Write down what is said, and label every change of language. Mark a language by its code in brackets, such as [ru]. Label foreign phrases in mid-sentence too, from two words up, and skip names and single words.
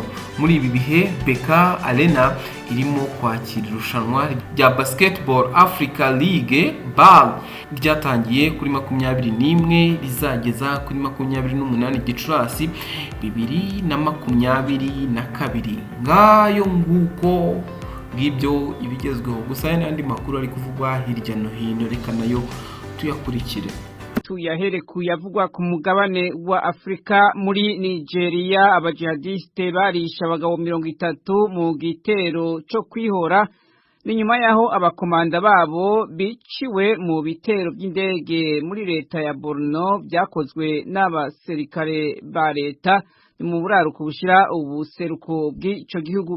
[rw] Muri ibi bihe BK Arena irimo kwakira irushanwa rya Basketball Africa League BAL ryatangiye kuri 21 rizageza kuri 28 Gicurasi 2022. Ngayo nguko ngibyo ibigezweho. Gusa n'andi makuru ari kuvugwa hirya no hino, reka nayo tuyakurikire. Tuyahere kuyavugwa ku mugabane wa Afrika. [rn] Muri Nigeria abajihadiste barisha abagabo 30 mu gitero cyo kwihora, ni nyuma yaho abakomanda babo biciwe mu bitero by'indege muri leta ya Borno byakozwe n'abasirikare ba leta mu buraruko bushira ubuseruko bw'ico gihugu.